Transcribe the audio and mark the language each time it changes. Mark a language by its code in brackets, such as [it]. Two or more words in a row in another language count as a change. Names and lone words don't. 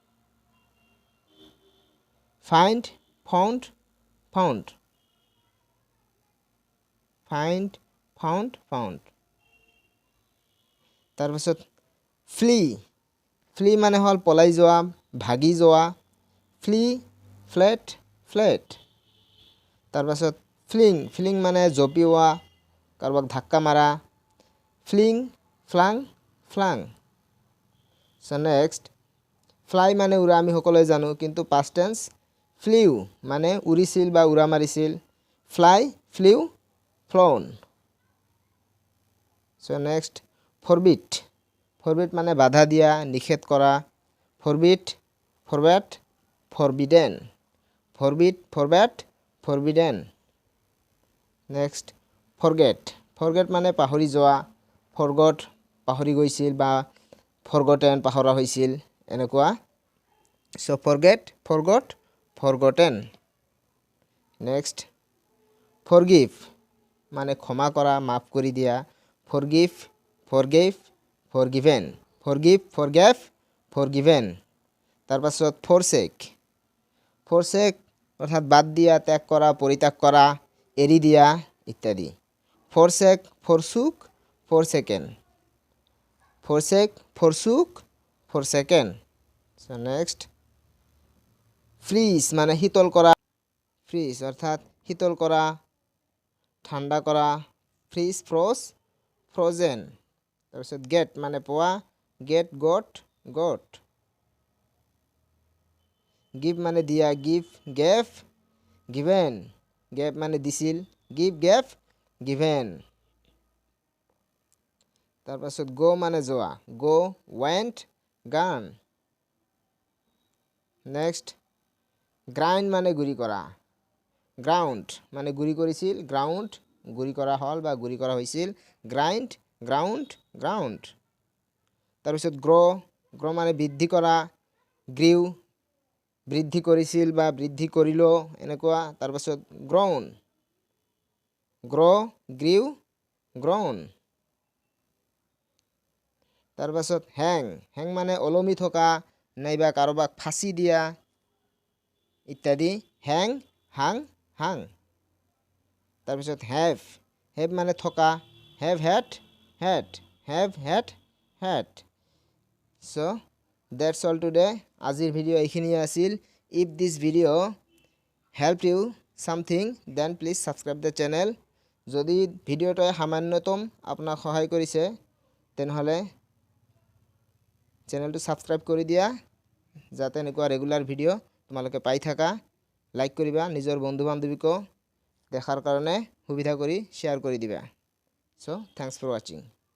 [en] find found [as] তাৰপাছত ফ্লি মানে হল পলাই যোৱা ভাগি যোৱা ফ্লেট তাৰপাছত ফ্লিং মানে জপিওৱা কাৰোবাক ধাক্কা মাৰা ফ্লাং [en] so next [as] ফ্লাই মানে উৰা আমি সকলোৱে জানো কিন্তু [en] past tense flew [as] মানে উৰিছিল বা উৰা মাৰিছিল [en] flew flown so next forbid [as] মানে বাধা দিয়া নিষেধ কৰা [en] forbidden next forget [as] মানে পাহৰি যোৱা forgot পাহৰি গৈছিল বা forgotten পাহৰা হৈছিল এনেকুৱা [en] so forgotten next forgive [as] মানে ক্ষমা কৰা মাফ কৰি দিয়া forgave forgiven তাৰপাছত forsake অৰ্থাৎ বাদ দিয়া ত্যাগ কৰা পৰিত্যাগ কৰা এৰি দিয়া ইত্যাদি [en] forsaken so next freeze [as] মানে শীতল কৰা অৰ্থাৎ শীতল কৰা ঠাণ্ডা কৰা frozen তাৰপিছত get মানে পোৱা got give মানে দিয়া gave মানে দিছিল [en] gave given [as] তাৰপাছত go মানে যোৱা [en] went gone next grind [as] মানে গুৰি কৰা ground মানে গুৰি কৰিছিল ground গুৰি কৰা হল বা গুৰি কৰা হৈছিল ground তাৰপিছত grow মানে বৃদ্ধি কৰা grew বৃদ্ধি কৰিছিল বা বৃদ্ধি কৰিলো এনেকুৱা তাৰপাছত grown তাৰপাছত hang মানে ওলমি থকা নাইবা কাৰোবাক ফাঁচি দিয়া ইত্যাদি hang তাৰপিছত have মানে থকা have [en] had so that's all today [as] আজিৰ ভিডিও এইখিনিয়ে আছিল [en] if this video helped you something then please subscribe the channel [as] যদি ভিডিওটো সামান্যতম আপোনাক সহায় কৰিছে তেনেহলে চেনেলটো সাবস্ক্ৰাইব কৰি দিয়া যাতে এনেকুৱা ৰেগুলাৰ ভিডিও তোমালোকে পাই থাকা লাইক কৰিবা নিজৰ বন্ধু বান্ধৱীকো দেখাৰ কাৰণে সুবিধা কৰি শ্বেয়াৰ কৰি দিবা। [en] So thanks for watching.